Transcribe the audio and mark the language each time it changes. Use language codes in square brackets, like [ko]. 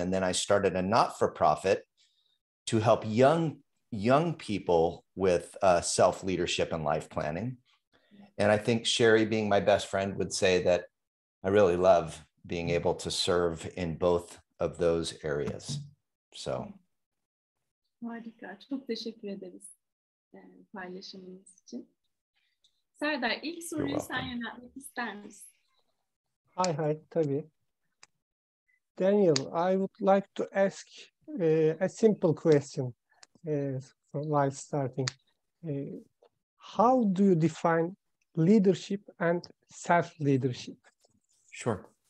[en] And then I started a not-for-profit to help young people with self-leadership and life planning. And I think Sherry, being my best friend, would say that I really love being able to serve in both of those areas. So. [tr] Harika. Çok teşekkür ederiz paylaşımınız için. Serdar, ilk soruyu sen yöneltmek ister misin? Hay, tabii. [en] Daniel, I would like to ask a simple question while starting. How do you define leadership and self-leadership? Sure.